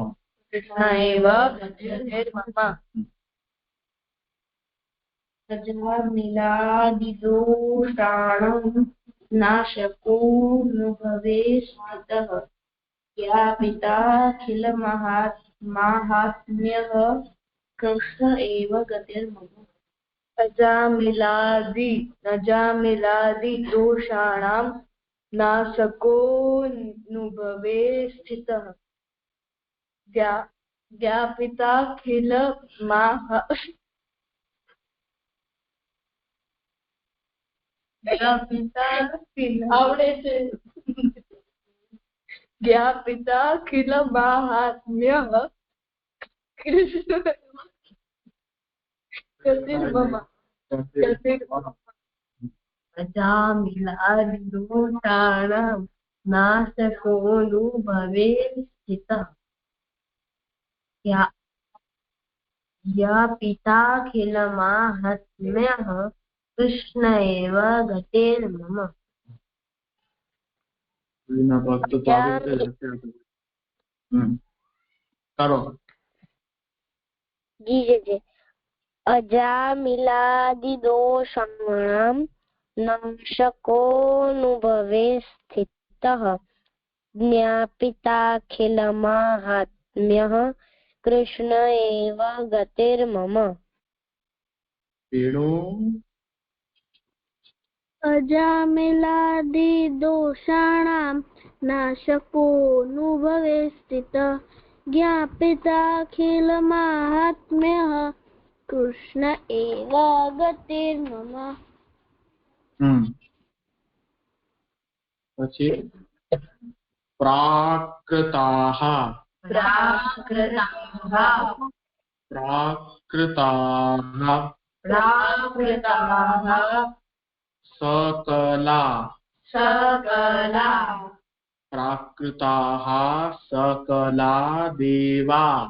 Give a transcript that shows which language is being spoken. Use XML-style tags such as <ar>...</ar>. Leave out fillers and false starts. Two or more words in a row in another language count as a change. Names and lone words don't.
<sa>अजामिलादिदोषाणं नाशको नुभवे स्थितः ज्ञापिताखिलमाहात्म्यः कृष्ण एव गतिर्मम अजामिलादि दोषाणां नाशको नुभवे स्थितः ज्ञापिताखिल</sa> <gu>આવડે છે</gu> <sa>ज्ञापिताखिल माहात्म्य कृष्ण गतिर्मम अजामिलादिदोषाणां नाशको नुभवे स्थितः ज्ञापिताखिलमाहात्म्यः कृष्ण एव गतिर्मम</sa> <gu>ભક્ત તો આવડતે જ હશે. કરો</gu> <sa>जी अजामिलादिदोषाणां नाशकोऽनुभवे स्थितः ज्ञापिताखिलमाहात्म्यः कृष्ण एव गतिर्मम</sa> <gu>પેલો</gu> <sa>अजामिलादिदोषाणां नाशकोऽनुभवे स्थितः ज्ञापिताखिलमाहात्म्यः कृष्ण एव गतिर्मम પછી પ્રાકૃતાઃ सकला प्राकृताः सकला देवा</sa>